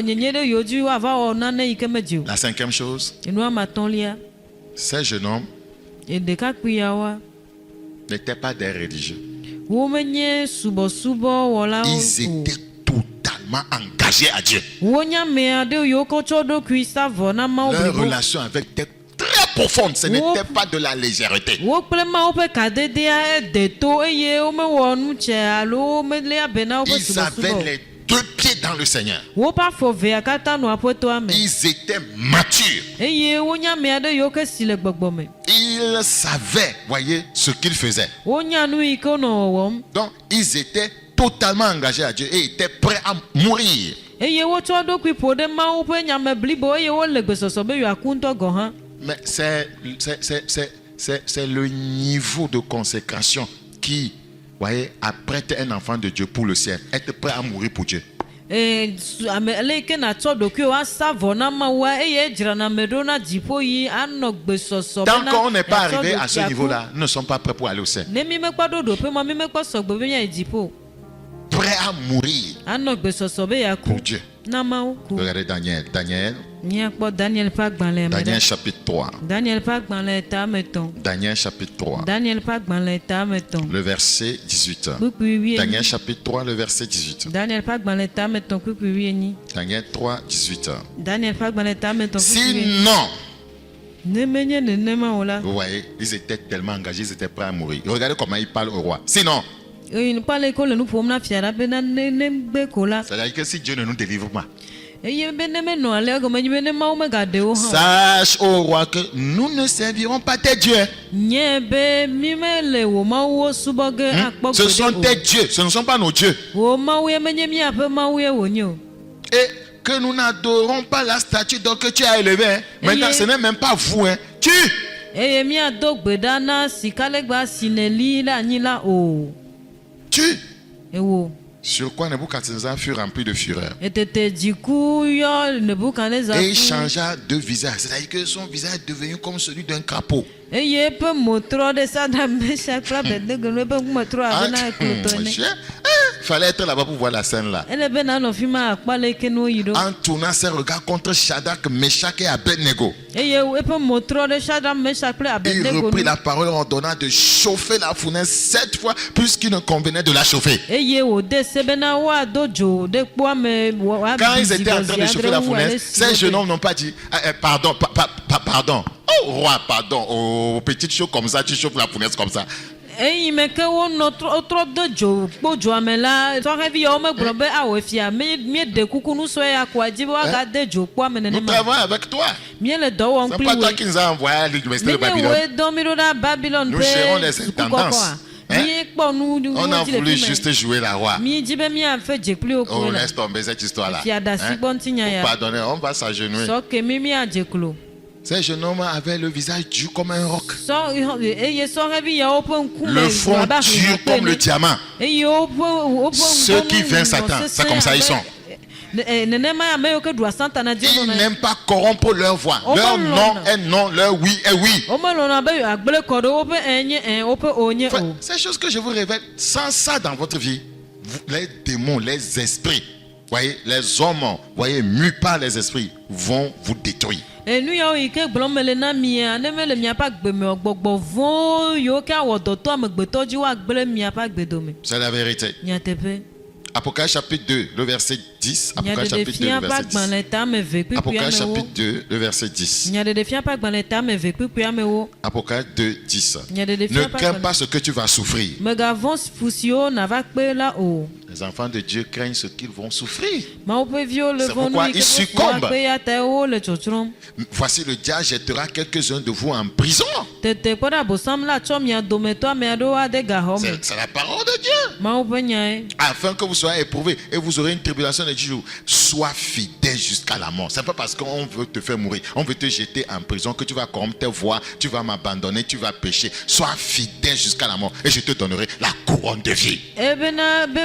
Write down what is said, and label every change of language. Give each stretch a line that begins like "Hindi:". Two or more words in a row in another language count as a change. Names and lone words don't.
French: La cinquième chose, ces jeunes hommes
Ewe: Et ɖekakpuiawoa,
French: n'étaient pas des religieux.
Ewe: womenye subɔsubɔ wɔlawo
French: Ils
Ewe: o.
French: étaient totalement engagés à Dieu.
Ewe: Wonye ame aɖewo yiwo kɔ tsɔ ɖokui sa vɔ na Mawu
French: Leur
Ewe: blibo.
French: relation avec était très profonde. Ce n'était pas de la légèreté.
Ewe: Wo kple Mawu ƒe kadedea ede to eye womewɔ nu tse alo womeléa be na woƒe
French: Ils avaient
Ewe: subɔsubɔ.
French: les deux pieds dans le Seigneur.
Ewe: Woƒe afɔ vea katã nɔ aƒetoa me
French: Ils étaient matures.
Ewe: eye wonye ame aɖe yiwo ke si le gbɔgbɔ me.
French: Ils savaient, voyez, ce qu'ils faisaient.
Ewe: Wonya nu yi ke wonɔ wɔwɔm
French: Donc, ils étaient totalement engagés à Dieu et étaient prêts à mourir.
Ewe: eye wotsɔ ɖokui ƒo ɖe Mawu ƒe nyame blibo eye wole gbesɔsɔ be yewoaku ŋutɔ gɔ hã.
French: Mais c'est le niveau de consécration qui, voyez, apprête un enfant de Dieu pour le ciel. Être prêt à mourir pour Dieu.
Ewe: Ame ele yi ke natsɔ ɖokuiwo asa vɔ na Mawua eye edzrana ame ɖo na dziƒo yi anɔ gbesɔsɔ
French: Tant
Ewe: bena
French: qu'on n'est pas
Ewe: yeatsɔ
French: arrivé à ce
Ewe: ɖokui aku.
French: niveau-là, nous ne sommes pas prêts pour aller au ciel.
Ewe: Ne mi mekpɔ ɖo ɖoƒe ma mi mekpɔ sɔgbe be miayi dziƒo
French: Prêts à mourir
Ewe: anɔ gbesɔsɔ be yeaku
French: pour Dieu.
Ewe: na Mawu ku.
French: Regardez Daniel.
Ewe: Miakpɔ Daniel ƒe agbalẽ me
French: Daniel
Ewe: ɖe.
French: chapitre 3.
Ewe: Daniel ƒe agbalẽ tame tɔn.
French: Daniel chapitre 3.
Ewe: Daniel ƒe agbalẽ tame tɔn.
French: Le verset 18.
Ewe: Kpukpui wie.
French: Daniel chapitre 3, le verset 18.
Ewe: Daniel ƒe agbalẽ tame tɔn kpukpui wie nyi.
French: Daniel 3, 18.
Ewe: Daniel ƒe agbalẽ tame tɔn kpukpui wie nyi.
French: Sinon,
Ewe: Ne menye nenema o la.
French: vous voyez, ils étaient tellement engagés, ils étaient prêts à mourir. Regardez comment ils parlent au roi. Sinon,
Ewe: Nukpa le ko le nu ƒom na fia la be na ne gbe ko la.
French: c'est-à-dire que si Dieu ne nous délivre pas,
Ewe: Eye be ne menɔ ale egɔme nyi be ne Mawu megaɖe wo hã.
French: sache au roi que nous ne servirons pas tes dieux.
Ewe: Nye be mi mele wo Mawuwo subɔ ge akpɔ
French: Ce sont tes
Ewe: gbeɖe
French: dieux, ce ne sont pas nos dieux.
Ewe: o. Wo Mawu ye menye miaƒe Mawu ye wonye o.
French: Et que nous n'adorons pas la statue donc que tu as élevée. Hein. Maintenant, Et- ce n'est même pas vous. Hein. Tu,
Ewe: Eye miado gbe ɖa na sikalegba si ne li le anyi la o.
French: tu.
Ewe: Ewo.
French: Sur quoi Nebuchadnezzar fut rempli de fureur.
Ewe: Etete dziku yɔ Nebukadnezar
French: Et il
Ewe: fu.
French: changea de visage. C'est-à-dire que son visage est devenu comme celui d'un crapaud.
Ewe: Eye eƒe mo trɔ ɖe Sadrak Mesak kple Abednego nu eƒe ŋkume trɔ abe na eklotɔ ene.
French: Il fallait être là-bas pour voir la scène là.
Ewe: Ele be nanɔ fi ma akpa le ke no yi ɖo.
French: En tournant ses regards contre Shadrach, Meshach et Abednego,
Ewe: Eye eƒe mo trɔ ɖe Sadrak Mesak kple
French: il
Ewe: Abednego
French: reprit
Ewe: nu.
French: la parole en ordonnant de chauffer la fournaise 7 fois plus qu'il ne convenait de la chauffer.
Ewe: Eye wòde se bena woado dzo ɖe kpoa me
French: Quand ils étaient en train de chauffer la fournaise, ces jeunes hommes n'ont pas dit pardon, pardon. Oh roi, pardon. Oh, petite chose comme ça, tu chauffes la fournaise comme ça.
Ewe: eyi me ke wonɔ trɔ de dzo kpo dzoa me la tɔxɛvi yawo megblɔ be awɔ fia míeɖe kuku nu sue ya koa dzi be woagade dzo kpoa me
French: Nous
Ewe: nenema.
French: travaillons avec toi.
Ewe: Míele dɔ wɔm
French: C'est
Ewe: kpli
French: pas toi
Ewe: woe.
French: qui nous as envoyé à l'université de
Ewe: Menye
French: Babylone.
Ewe: woe dɔ mi ɖo ɖa Babylon
French: Nous gérons les
Ewe: ƒe
French: intendances.
Ewe: sukukɔkɔa.
French: Hein?
Ewe: Míekpɔ nu
French: On a
Ewe: nuwo dzi le
French: voulu
Ewe: fi
French: juste
Ewe: me.
French: jouer la roi.
Ewe: Míedzi be míafe dze kpli wo
French: Oh,
Ewe: koe la.
French: laisse tomber cette histoire-là.
Ewe: Fia da si gbɔ ŋutinya ya.
French: Pardonnez, on va s'agenouiller.
Ewe: Sɔ ke mi míadze klo.
French: Ces jeunes hommes avaient le visage dur comme un roc.
Ewe: Eye sɔhɛvi yawo ƒe ŋkume
French: Le front
Ewe: abe
French: dur
Ewe: ahlɔ̃
French: comme le
Ewe: ene.
French: diamant.
Ewe: Eye woƒe
French: Ceux qui vainquent Satan, c'est comme ça ils sont.
Ewe: Nenema ame yiwo ke ɖua Satana dzi
French: Ils
Ewe: nɔna.
French: n'aiment pas corrompre leur voix. On Leur va non l'homme. est non, leur oui est oui.
Ewe: Womelɔ̃na be agble kɔ ɖe woƒe nye woƒe o nye
French: Enfin,
Ewe: o.
French: ces choses que je vous révèle, sans ça dans votre vie, les démons, les esprits, voyez, les hommes, voyez, mus par les esprits, vont vous détruire.
Ewe: Nu yawo yi ke gblɔm mele na mia ne mele miaƒe agbe me o, gbɔgbɔ vɔ̃ yiwo ke awɔ dɔtɔ amegbetɔ dzi woagble miaƒe agbedome.
French: C'est la vérité.
Ewe: Nyateƒe.
French: Apocalypse chapitre 2, le verset 10. Apocalypse chapitre 2,
Ewe: Nyaɖeɖefia
French: le
Ewe: ƒe
French: verset 10.
Ewe: agbalẽ tame ve kpukpui
French: Apocalypse
Ewe: amewo.
French: chapitre 2, le verset 10.
Ewe: Nyaɖeɖefia ƒe agbalẽ tame ve kpukpui amewo.
French: Apocalypse 2, 10.
Ewe: Nyaɖeɖefia
French: Ne
Ewe: ƒe
French: crains
Ewe: agbalẽ.
French: pas ce que tu vas souffrir.
Ewe: Megavɔ̃ fu siwo nava kpe la o.
French: Les enfants de Dieu craignent ce qu'ils vont souffrir.
Ewe: Mawu ƒe viwo le
French: C'est
Ewe: vɔ̃
French: pourquoi
Ewe: nu yi
French: ils
Ewe: ke ƒe
French: succombent.
Ewe: akpe ya ta wole tsɔtsrɔ̃m.
French: Voici le diable jettera quelques-uns de vous en prison.
Ewe: Tete kpɔ ɖe abosam la tsɔ mia dometɔ ame aɖewo ade gaxɔ me.
French: C'est la parole de Dieu.
Ewe: Mawu ƒe nyae.
French: Afin que vous soyez éprouvés et vous aurez une tribulation de 10 jours. Sois fidèle jusqu'à la mort. C'est pas parce qu'on veut te faire mourir, on veut te jeter en prison que tu vas corrompre tes voies, tu vas m'abandonner, tu vas pécher. Sois fidèle jusqu'à la mort et je te donnerai la couronne de vie.
Ewe: Ebena be